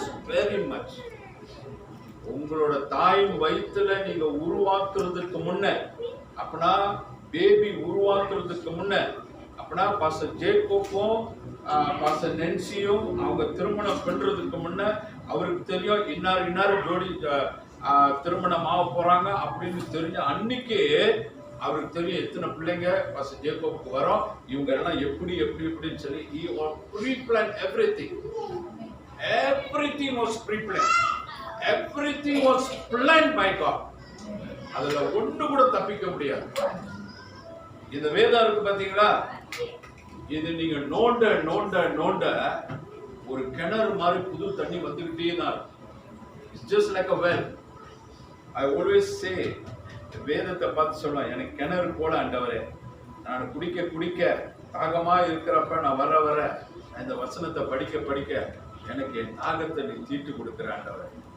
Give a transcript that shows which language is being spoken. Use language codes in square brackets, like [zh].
[ta] Very much. உங்களோட தாயின் வயிற்றுல நீங்க உருவாக்குறதுக்கு முன்ன, அப்படின்னா பேபி உருவாக்குறதுக்கு முன்ன, அப்படின்னா பாஸ்டர் ஜேக்கோப்பும் பாஸ்டர் நென்சியும் அவங்க திருமணம் பண்றதுக்கு முன்ன அவருக்கு தெரியும் இன்னார் ஜோடி திருமணம் ஆக போறாங்க அப்படின்னு தெரிஞ்ச அன்னைக்கு அவருக்கு தெரியும் எத்தனை பிள்ளைங்க பாஸ்டர் ஜேக்கோப்புக்கு வரும், இவங்க எல்லாம் எப்படின்னு சொல்லி [en] he pre-planned everything. Everything was pre-planned. Everything was planned by God. [ta] அதுல ஒண்ணு கூட தப்பிக்க முடியாது. இந்த வேதம் இருக்கு பாத்தீங்களா, இது நீங்க நோண்ட ஒரு கிணறு மாதிரி புது தண்ணி வந்துகிட்டே தான். [en] It's just like a well. I always say, [ta] வேதத்தை பார்த்து சொல்லுவேன், எனக்கு கிணறு போல ஆண்டவரே, நான் குடிக்க தாகமா இருக்கிறப்ப நான் வர இந்த வசனத்தை படிக்க எனக்கு என் தாகத்தை நீ தீட்டு கொடுக்கிற ஆண்டவரே.